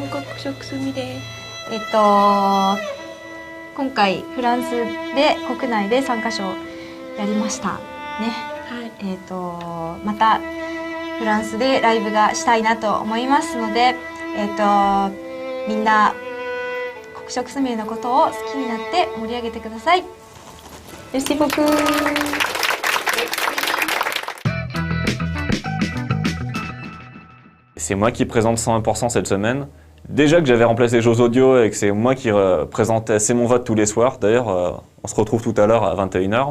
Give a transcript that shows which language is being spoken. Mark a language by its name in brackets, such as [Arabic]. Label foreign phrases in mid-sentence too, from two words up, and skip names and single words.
[Japanese] 今回フランスで国内で3カ所やりましたね。はい。またフランスでライブがしたいなと思いますので、みんな黒色すみれのことを好きになって盛り上げてください。 [French] Merci beaucoup. C'est moi qui présente 101% cette semaine. Déjà que j'avais remplacé Jose Audio et que c'est moi qui présentais C'est mon vote tous les soirs. D'ailleurs, on se retrouve tout à l'heure à 21h.